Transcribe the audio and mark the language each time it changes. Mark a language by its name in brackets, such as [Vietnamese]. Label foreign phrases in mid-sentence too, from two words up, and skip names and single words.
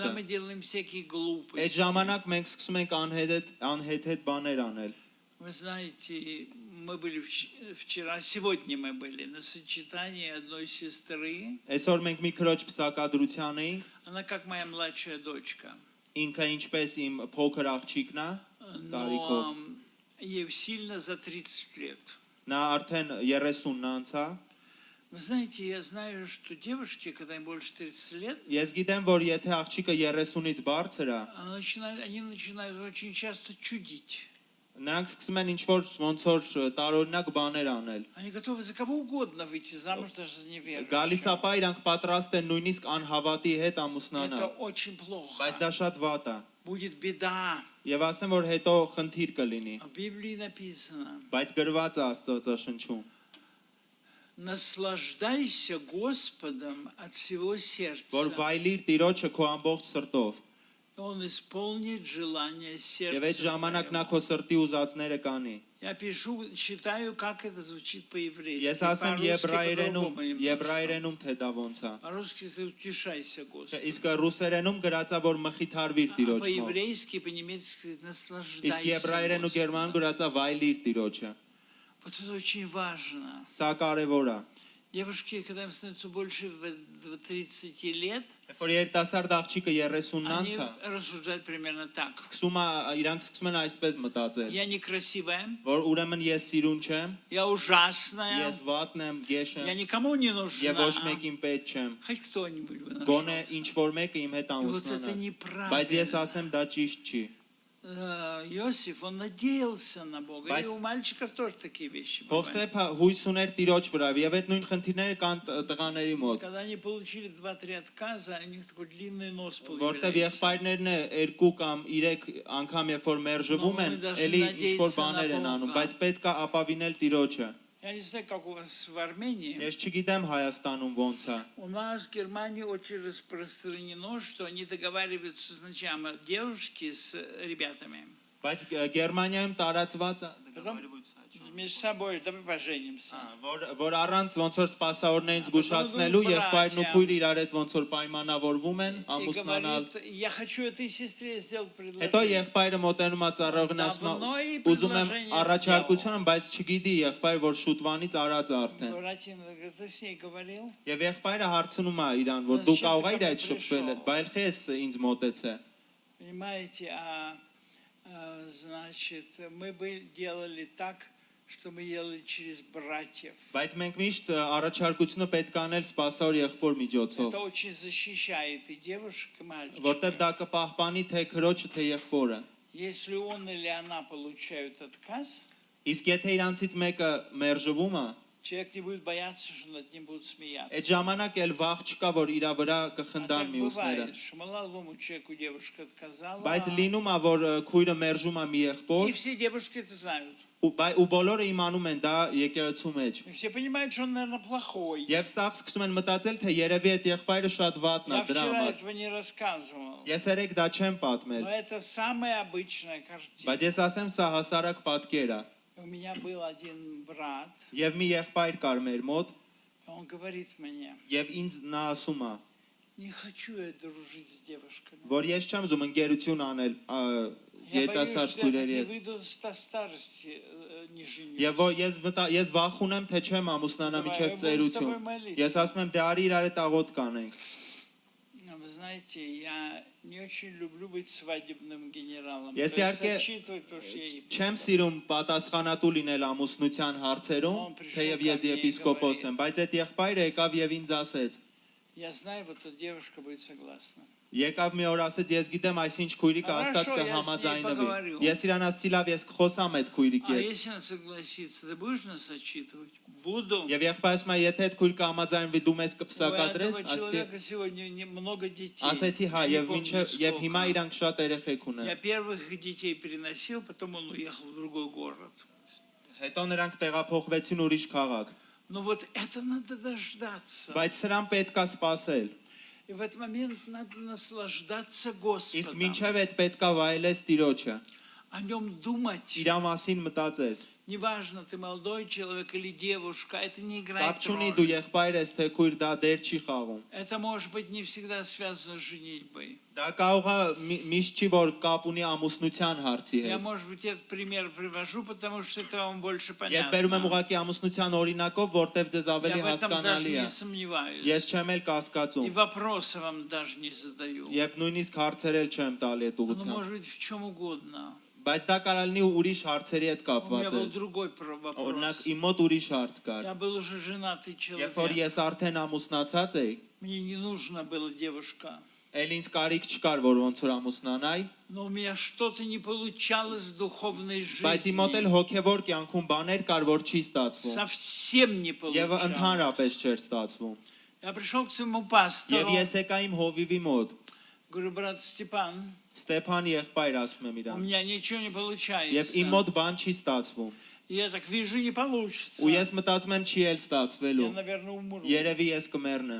[Russian] Когда мы делаем всякие [Armenian] Այդ [Russian] глупости. [Armenian] ժամանակ մենք սկսում ենք անհետ բաներ անել։ [Russian] Вы знаете, мы были сегодня мы были на сочетании одной сестры. [Armenian] Այսօր մենք մի քրոջ պսակադրության էինք, [Russian] Она как моя младшая дочка. [Armenian] ինքը ինչպես իմ փոքր աղջիկն է, տարիքով։ [Russian] Но ей сильно за 30 лет. [Armenian] Նա արդեն 30-ն անցա։ [Russian] Вы знаете, я знаю, что девушки, когда им больше 30 лет, [Armenian] Ես գիտեմ, որ եթե աղջիկը 30-ից бարձր է, [Russian] они начинают очень часто чудить. [Armenian] նրանք սկսում են ինչ-որ ոնց որ տարօրինակ բաներ անել։ [Russian] Они готовы за кого угодно выйти замуж, даже за [Armenian] Գալիս [Russian] неверующего. [Armenian] ապա իրանք պատրաստ են нույնիսկ անհավատի հետ [Russian] Это [Armenian] ամուսնանալ։ [Russian] очень плохо. [Armenian] Բայց դա շատ վատ է։ [Russian] Будет беда. [Armenian] Եվ ասեմ, որ հետո խնդիր կլինի։ [Russian] В Библии написано: [Armenian] Բայց գրված է Աստվածաշնչում։ [Russian] наслаждайся Господом от всего [Armenian] Որ [Russian] сердца. [Armenian] վայլիր Տիրոջը քո ամբողջ սրտով։ [Russian] И Он исполнит желание [Armenian] Եվ այդ [Russian] сердца. [Armenian] ժամանակ նա [Russian] твоего. [Armenian] քո срտի ուզածները կանի։ [Russian] Я читаю, как это звучит по-еврейски. [Armenian] Ես ասեմ [Russian] По-русски [Armenian] եբրայերենում, [Russian] по-другому немножко. [Armenian] եբրայերենում թե դա ոնց է։ [Russian] По-русски утешайся, Господи. [Armenian] Իսկ ռուսերենում գրած է, որ մխիթարվիր [Russian] А [Armenian] Տիրոջով։ [Russian] по-еврейски, по-немецки [Armenian] Իսկ [Russian] наслаждайся. [Armenian] եբրայերեն ու գերման [Russian] Господом. [Armenian] գրած է վայլիր Տիրոջը։ [Russian] Вот это очень важно. [Armenian] Սա կարևոր է։ [Russian] Девушки, когда им становится больше 30 лет, [Armenian] Երբ որ երիտասարդ աղջիկը 30-ն [Russian] они [Armenian] անցա, [Russian] рассуждают примерно так. [Armenian] իրանք սկսում են այսպես մտածել, [Russian] Я некрасивая, [Armenian] որ ուրեմն ես սիրուն չեմ, [Russian] я ужасная, [Armenian] ես վատն եմ, գեշ [Russian] я [Armenian] եմ, [Russian] никому не [Armenian] եւ ոչ [Russian] нужна. [Armenian] մեկին պետք չեմ։ [Russian] Хоть кто-нибудь бы [Armenian] Գոնե [Russian] нашелся. [Armenian] ինչ որ մեկը իմ հետ [Russian] И вот это [Armenian] ամուսնանա։ Բայց ես [Russian] неправильно. [Armenian] ասեմ դա ճիշտ չի։ [Russian] Иосиф, он надеялся на Бога. И у мальчиков тоже такие вещи бывают. [Armenian] Հովսեփը հույս ուներ Տիրոջ վրա, եւ այդ նույն խնդիրները կան տղաների մոտ։ [Russian] Когда они получили 2-3 отказа, у них такой длинный нос [Armenian] Որտեւ [Russian] появился. [Armenian] եղբայրներն 2 կամ 3 անգամ երբ որ մերժվում են, էլի ինչ որ բաներ են անում, բայց պետք է ապավինել Տիրոջը։ [Russian] Я не знаю, как у вас в Армении. [Armenian] Ես չգիտեմ Հայաստանում ոնց է։ [Russian] У нас в Германии очень распространено, что они договариваются сначала девушки с ребятами. [Armenian] Բայց Գերմանիայում տարածված է [Russian] Между собой, давай поженимся. [Armenian] որ առանց ոնց որ սպասավորներին զգուշացնելու եղբայրն ու քույրը իրար հետ ոնց որ պայմանավորվում են ամուսնանալ։ [Russian] Я хочу этой сестре сделать [Armenian] Հետո [Russian] предложение. [Armenian] եղբայրը մոտենում է ծառայողին ասում է ուզում եմ առաջարկություն, բայց չգիտի եղբայր որ շուտվանից արած է արդեն։ [Russian] Братья, ты с ней говорил? [Armenian] Եվ եղբայրը հարցնում է իրան, որ դու կարող ես այդ շփվել, բայց քեզ ինձ մոտեցե։ [Russian] Понимаете, значит, мы бы делали так, что мы делали через братьев. [Armenian] Բայց մենք միշտ առաջարկությունը պետք է անել սպասավոր եղբոր միջոցով։ [Russian] Это очень защищает и девушек, и мальчиков. [Armenian] Որտեւ դա կպահպանի թե քրոջը թե եղբորը։ [Russian] Если он или она получают отказ, [Armenian] Իսկ եթե իրանցից մեկը մերժվում է, [Russian] человек не будет бояться, что над ним будут смеяться. [Armenian] այդ ժամանակ էլ վախ չկա, որ իր վրա կխնդան [Russian] Так [Armenian] մյուսները։ [Russian] бывает, что молодому человеку девушка отказала, [Armenian] Բայց լինում է, որ քույրը мերժում է մի [Russian] и [Armenian] եղբոր, [Russian] все девушки это знают. [Armenian] ու բոլորը իմանում են դա եկեղեցու մեջ։ [Russian] И все понимают, что он, наверное, плохой. [Armenian] Եվ սա սկսում են մտածել, թե երևի այդ եղբայրը շատ վատն է [Russian] Я [Armenian] դրա [Russian] вчера [Armenian] համար։ [Russian] этого не рассказывал. [Armenian] Ես երեք դա չեմ պատմել, [Russian] Но это самая обычная картина. [Armenian] բայց ես ասեմ, սա հասարակ պատկեր է։ [Russian] У меня был один брат, [Armenian] Եվ մի եղբայր կար մեր մոտ, [Russian] и он говорит мне, [Armenian] եւ ինձ նա ասում է, [Russian] не хочу я дружить с девушками. [Armenian] որ ես չեմ ուզում ընկերություն անել [Russian] Я боюсь, [Armenian] երիտասարդ [Russian] что я [Armenian] քույրերի [Russian] не [Armenian] հետ։ [Russian] выйду до старости, не женюсь. [Armenian] Եվ ես վախում եմ, թե չեմ ամուսնանա միջև ծերություն։ Ես ասում եմ, դե արի իրար հետ աղոտ կանենք։ [Russian] Вы знаете, я не очень люблю быть свадебным генералом. [Armenian] Ես [Russian] То есть [Armenian] իհարկե [Russian] отчитывать, потому что я [Armenian] չեմ սիրում պատասխանատու լինել ամուսնության հարցերում, թեև ես եպիսկոպոս եմ, բայց այդ եղբայրը եկավ եւ ինձ ասեց։ [Russian] Я знаю, вот эта девушка будет согласна. [Armenian] Եկավ մի օր ասեց, ես գիտեմ այսինչ քույրիկը հաստատ կհամաձայնվի։ Ես իրան ասացի, լավ, ես կխոսամ այդ քույրիկի [Russian] А [Armenian] հետ։ [Russian] если она согласится, ты будешь нас отчитывать? Буду. [Armenian] Եվ եղբայրը ասում է, եթե այդ քույրիկը համաձայնվի, դու մեզ [Russian] У [Armenian] կփսակադրես, [Russian] этого человека сегодня много детей. [Armenian] ասեցի, հա, [Russian] Я не [Armenian] եւ [Russian] помню, [Armenian] մինչեւ եւ հիմա [Russian] сколько. [Armenian] իրանք շատ երեխեք ունեն։ [Russian] Я первых детей переносил, потом он уехал в другой город. [Armenian] Հետո նրանք տեղափոխվեցին ուրիշ քաղաք։ [Russian] Но вот это надо дождаться. [Armenian] Բայց սրան պետքա սпасել։ [Russian] И в этот момент надо наслаждаться [Armenian] Իսկ [Russian] Господом. [Armenian] մինչև այդ պետքա վայելես Տիրոջը։ [Russian] О нем думать. [Armenian] Իր մասին մտածես։ [Russian] Неважно, ты молодой человек или девушка, это не играет [Armenian] Կապ չունի [Russian] роли. [Armenian] դու եղբայր ես թե քույր դա դեր չի խաղում։ [Russian] Это может быть не всегда связано с женитьбой. [Armenian] Դա կարող է միշտ չի որ կապ ունի ամուսնության հարցի [Russian] Я, [Armenian] հետ։ [Russian] может быть, этот пример привожу, потому что это вам больше [Armenian] Ես բերում եմ [Russian] понятно. [Armenian] ուղղակի ամուսնության օրինակով, որտեվ ձեզ [Russian] Я [Armenian] ավելի [Russian] в этом даже [Armenian] հասկանալի է։ [Russian] не сомневаюсь. [Armenian] Ես չեմ էլ [Russian] И [Armenian] կասկածում։ [Russian] вопросы вам даже не задаю. [Armenian] Եվ нույնիսկ հարցեր էլ չեմ տալի այդ [Russian] Оно [Armenian] ուղղությամբ։ [Russian] может быть в чем угодно. [Armenian] Բայց դա կարող լինի ուրիշ հարցերի հետ [Russian] У меня [Armenian] կապված [Russian] был [Armenian] է։ [Russian] другой [Armenian] Օրինակ [Russian] вопрос. [Armenian] իմ մոտ ուրիշ հարց կար։ [Russian] Я был уже женатый [Armenian] Երբ որ [Russian] человек. [Armenian] ես արդեն ամուսնացած էի, [Russian] Мне не нужна была девушка. [Armenian] էլ ինձ կարիք չկար, որ ոնց որ ամուսնանայի, [Russian] Но у меня что-то не получалось в духовной [Armenian] բայց իմ մոտ էլ [Russian] жизни. [Armenian] հոգևոր կյանքում բաներ կար, որ չի ստացվում։ [Russian] Совсем не [Armenian] Եվ [Russian] получалось. [Armenian] ընդհանրապես չէր ստացվում։ [Russian] Я пришел к своему [Armenian] Եվ [Russian] пастору. [Armenian] ես եկա իմ հովիվի մոտ, [Russian] Говорю, брат Степан, [Armenian] Ստեփան եղբայր ասում եմ [Russian] у [Armenian] իրան։ [Russian] меня ничего не [Armenian] Եվ [Russian] получается. [Armenian] իմ մոտ բան չի ստացվում։ [Russian] И я так вижу, не получится. [Armenian] Ու ես մտածում եմ չի էլ [Russian] Я, [Armenian] ստացվելու։ [Russian] наверное, умру. [Armenian] Երևի ես կմեռնեմ։